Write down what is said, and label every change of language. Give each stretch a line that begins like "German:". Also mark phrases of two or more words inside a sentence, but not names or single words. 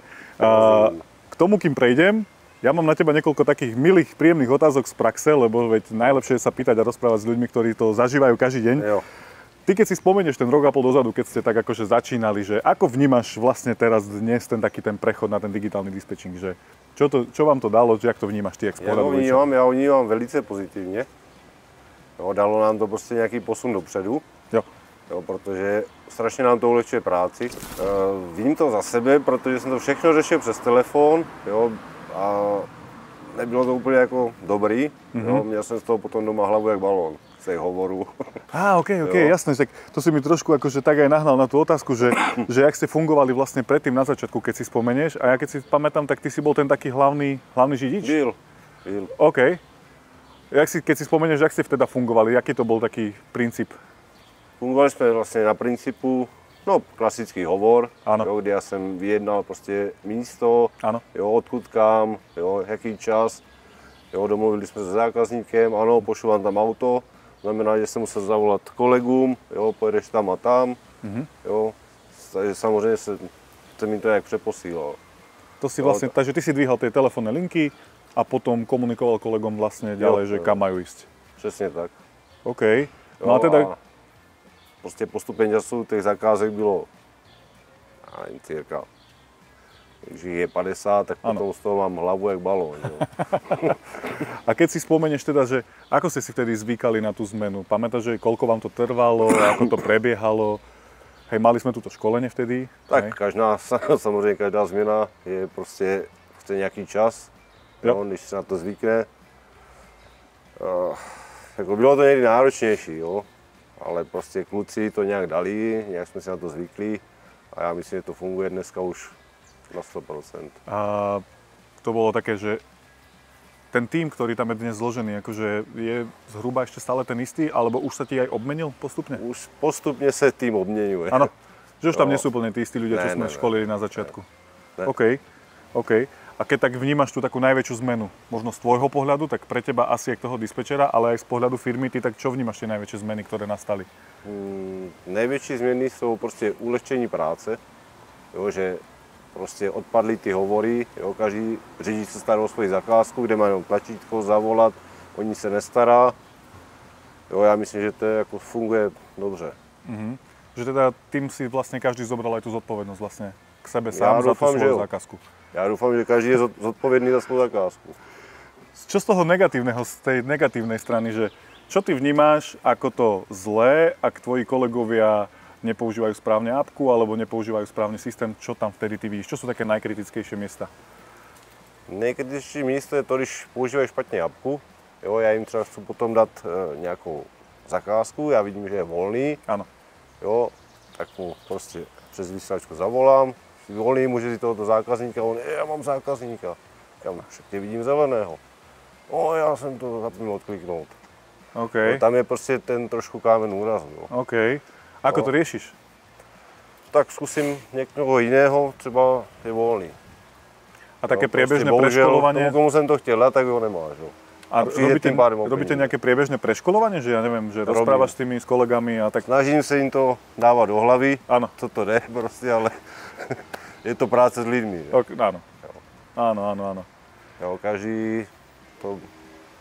Slovak: K tomu, kým prejdem, ja mám na teba niekoľko takých milých, príjemných otázok z praxe, lebo veď najlepšie je sa pýtať a rozprávať s ľuďmi, ktorí to zažívajú každý deň.
Czech: Jo.
Slovak: Ty keď si spomenieš ten rok a pol dozadu, keď ste tak akože začínali, že ako vnímaš vlastne teraz dnes ten taký ten prechod na ten digitálny dispečing, že čo vám to dalo, jak to vnímaš ty, jak z pohľadu? Ja ho vnímam velice pozitívne.
Czech: Jo, dalo nám to prostě nějaký posun dopředu. Jo. Jo, protože strašně nám to ulehčuje práci. Vím to za sebe, protože jsem to všechno řešil přes telefon, jo, a nebylo to úplně jako dobrý. Jo, měl jsem z toho potom doma hlavu jak balón z těch hovorů.
Slovak: OK, jasné, tak to si mi trošku akože tak aj nahnal na tú otázku, že jak ste fungovali vlastne predtým na začiatku, keď si spomenieš, a ja keď si pamätám, tak ty si bol ten taký hlavný židič?
Czech: Byl.
Slovak: OK. Keď si spomenieš, jak ste vtedy fungovali, aký to bol taký princíp?
Czech: Fungovali jsme vlastně na principu, no klasický hovor, jo, kde já jsem vyjednal prostě místo, jo, odkud kam, jo, jaký čas, jo, domluvili jsme se zákazníkem, ano, pošlu vám tam auto, znamená, že jsem musel zavolat kolegům, jo, pojedeš tam a tam, jo, takže samozřejmě se mi to jak přeposílal.
Slovak: To si vlastne, takže ty si dvíhal tie telefónne linky a potom komunikoval kolegom vlastne ďalej, že kam majú ísť.
Czech: Přesně tak.
Slovak: OK. No a teda...
Czech: Prostě postupem času těch zakázek bylo, já nevím, cirka, když je 50, tak potom z toho mám hlavu jak balón.
Slovak: A keď si spomenieš teda, že ako ste si vtedy zvykali na tú zmenu? Pamätáš, že koľko vám to trvalo, ako to prebiehalo? Hej, mali sme túto školenie vtedy?
Czech: Tak samozřejmě každá změna je prostě chce nějaký čas, jo, když se na to zvykne. Jako bylo to někdy náročnější, jo. Ale prostě kluci to nějak dali, nějak jsme si na to zvykli a já myslím, že to funguje dneska už na 100%.
Slovak: A to bolo také, že ten tým, ktorý tam je dnes zložený, akože je zhruba ešte stále ten istý, alebo už sa ti aj obmenil postupne? Už postupne sa tým obmenuje. Áno, že už tam nie sú úplne tí istí ľudia, čo sme školili na začiatku. OK. A keď tak vnímaš tú takú najväčšiu zmenu, možno z tvojho pohľadu, tak pre teba asi aj toho dispečera, ale aj z pohľadu firmy, ty tak čo vnímaš tie najväčšie zmeny, ktoré nastali?
Czech: Největší změny jsou prostě ulehčení práce, jo, že prostě odpadly ty hovory, jo, každý řidič se stará o svoji zakázku, kde má jenom tlačítko, zavolat, o ní se nestará. Jo, já myslím, že to jako funguje dobře.
Slovak: Že teda tým si vlastne každý zobral aj tú zodpovednosť vlastne k sebe sám za tú svoju zákazku. Ja dúfam, že každý je zodpovedný za svoju zakázku. Čo z toho negatívneho, z tej negatívnej strany, že čo ty vnímáš ako to zlé, ak tvoji kolegovia nepoužívajú správne apku alebo nepoužívajú správny systém, čo tam vtedy ty vidíš? Čo sú také najkritickejšie miesta?
Czech: Nejkritičtější místo je to, když používají špatně apku. Jo, já jim třeba chci potom dát nějakou zakázku, já vidím, že je volný. Ano. Jo, tak mu prostě přes vysílačku zavolám. Volný, může si tohoto zákazníka, on, já mám zákazníka. Já tě vidím zeleného. Já jsem to zapomněl odkliknout. Okay. No, tam je prostě ten trošku kámen úraz. No.
Slovak: OK. Ako to riešiš?
Czech: Tak zkusím někoho jiného, třeba je volný.
Slovak: A také priebežné preškolovanie?
Czech: Komu jsem to chtěl dát, tak ho nemáš. No.
Slovak: A robíte nejaké priebežné preškolovanie, že ja neviem, že rozprávaš s tými s kolegami a tak? Snažím sa im to dávať do hlavy,
Czech: co to jde
Slovak: proste, ale je to práce s ľuďmi. Áno. Jo, každý to